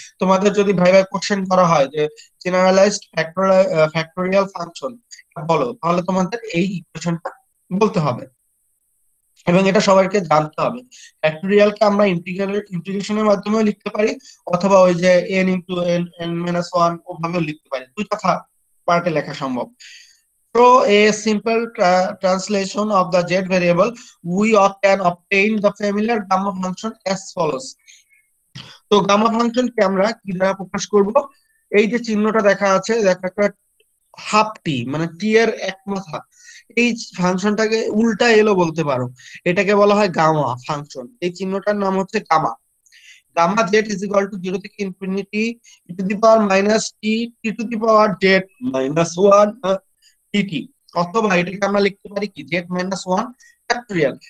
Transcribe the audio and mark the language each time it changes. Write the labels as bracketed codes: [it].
[bn] তোমাদের যদি viva question করা হয় যে জেনারেলাইজড ফ্যাক্টরিয়াল ফাংশন বলো, তাহলে তোমাদের এই ইকুয়েশনটা বলতে হবে এবং এটা সবাইকে জানতে হবে। ফ্যাক্টরিয়ালকে আমরা ইন্টিগ্রেশনের মাধ্যমেও লিখতে পারি, অথবা ওই যে N into N N minus one ওভাবেও লিখতে পারি, দুইটা পার্টে লেখা সম্ভব। [en] Through a simple translation of the z variable, we can obtain the familiar gamma function as follows. [bn] তো গামা ফাংশনকে আমরা কি দ্বারা প্রকাশ করব? এই যে চিহ্নটা দেখা আছে, দেখা একটা হাফ টি, মানে টি এর এক মাথা, এই ফাংশনটাকে উল্টা এলো বলতে পারো, এটাকে বলা হয় গামা ফাংশন। এই চিহ্নটার নাম হচ্ছে gamma. Gamma Z [en] is equal to [bn] zero থেকে infinity E to the power minus T T to the power Z minus one dt, অথবা এটাকে আমরা লিখতে পারি কি z মাইনাস ওয়ান ফ্যাক্টোরিয়াল।